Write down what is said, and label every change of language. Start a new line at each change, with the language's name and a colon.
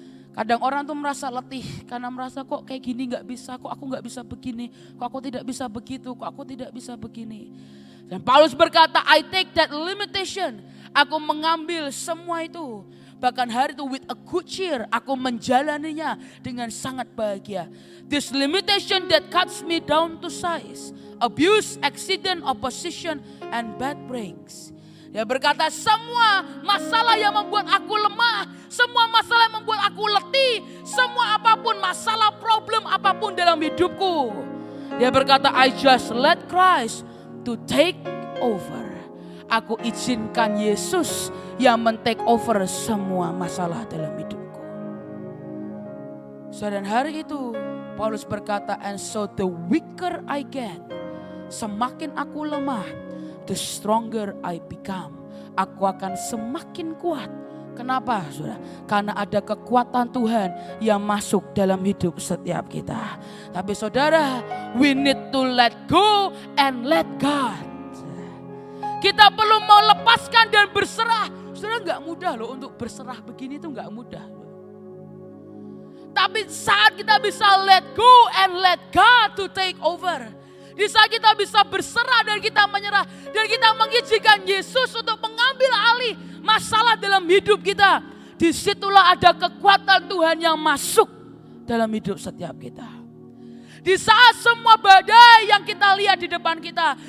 Indonesian: Kadang orang tuh merasa letih karena merasa kok kayak gini gak bisa, kok aku gak bisa begini, kok aku tidak bisa begitu, kok aku tidak bisa begini. Dan Paulus berkata,
English: I take that limitation,
Indonesian: aku mengambil semua itu. Bahkan hari itu
English: with a good cheer,
Indonesian: aku menjalaninya dengan sangat bahagia.
English: This limitation that cuts me down to size, abuse, accident, opposition, and bad breaks.
Indonesian: Dia berkata, semua masalah yang membuat aku lemah, semua masalah yang membuat aku letih, semua apapun masalah, problem apapun dalam hidupku. Dia berkata,
English: I just let Christ to take over.
Indonesian: Aku izinkan Yesus yang men-take over semua masalah dalam hidupku. Dan hari itu Paulus berkata,
English: and so the weaker I get,
Indonesian: semakin aku lemah,
English: the stronger I become.
Indonesian: Aku akan semakin kuat Kenapa, saudara? Karena ada kekuatan Tuhan yang masuk dalam hidup setiap kita. Tapi saudara,
English: we need to let go and let God.
Indonesian: Kita perlu mau lepaskan dan berserah. Saudara, gak mudah loh untuk berserah begini, itu gak mudah. Tapi saat kita bisa
English: let go and let God to take over.
Indonesian: Di saat kita bisa berserah dan kita menyerah. Dan kita mengizinkan Yesus untuk mengambil alih masalah dalam hidup kita. Disitulah ada kekuatan Tuhan yang masuk dalam hidup setiap kita. Di saat semua badai yang kita lihat di depan kita.